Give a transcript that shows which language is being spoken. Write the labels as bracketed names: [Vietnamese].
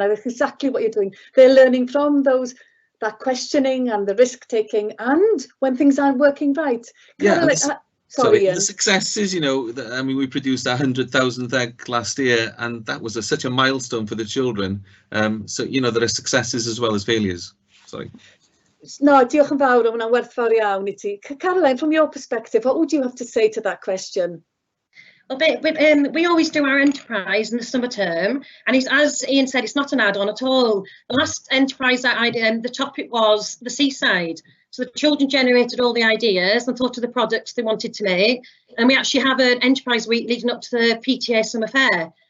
[English] I think exactly what you're doing. They're learning from that questioning and the risk taking, and when things aren't working right. Sorry, the successes, you know, I mean, we produced 100,000th egg last year, and that was such a milestone for the children. So, you know, there are successes as well as failures. Sorry. [Welsh] No, diolch yn fawr, hwnna'n werthfawr iawn I ti. [English] Caroline, from your perspective, what would you have to say to that question? Well, we always do our enterprise in the summer term, and as Ian said, it's not an add-on at all. The last enterprise that I did, the topic was the seaside. So the children generated all the ideas and thought of the products they wanted to make, and we actually have an enterprise week leading up to the PTA summer fair.